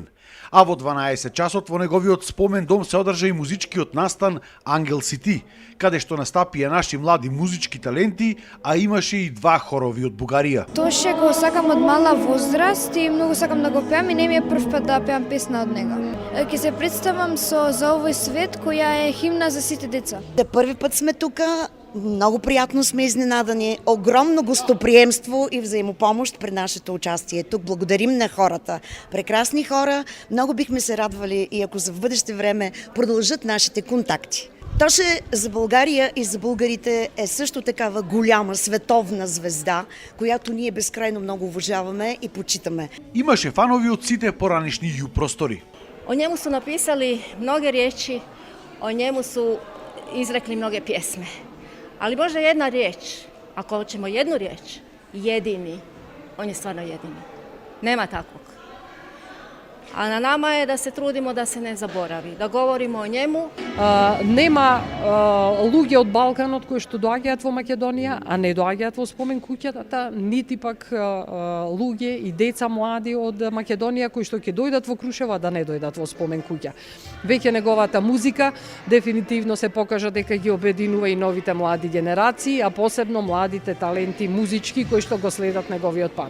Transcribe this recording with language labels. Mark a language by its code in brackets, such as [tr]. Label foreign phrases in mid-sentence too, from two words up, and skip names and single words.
[mk] А во 12 часот во неговиот спомен дом се одржа и музичкиот настан Ангел си ти, каде што настапија наши млади музички таленти, а имаше и два хорови од Бугарија. Тоше го сакам од мала возраст и многу сакам да го пеам и не ми е прв пат да пеам песна од него. Ќе се представам со За овој свет, која е химна за сите деца. Први пат сме тука. [bg] Много приятно сме изненадани. Огромно гостоприемство и взаимопомощ при нашето участие. Тук благодарим на хората. Прекрасни хора. Много бихме се радвали и ако за в бъдеще време продължат нашите контакти. Тоше за България и за българите е също такава голяма световна звезда, която ние безкрайно много уважаваме и почитаме. [mk] Имаше фанови од сите поранишни ју простори. [hr] O njemu su napisali mnoge riječi, o njemu su izrekli mnoge pjesme. Ali možda jedna riječ, ako hoćemo jednu riječ, jedini, on je stvarno jedini. Nema takvog. A na nama je da se trudimo da se ne zaboravi, da govorimo o njemu. [mk] Нема луѓе од Балканот кои што доаѓаат во Македонија, а не доаѓаат во спомен куќата, нити пак луѓе и деца млади од Македонија кои што ќе дојдат во Крушево, а да не дојдат во спомен куќа. Веќе неговата музика дефинитивно се покажа дека ги обединува и новите млади генерации, а посебно младите таленти музички кои што го следат неговиот пат.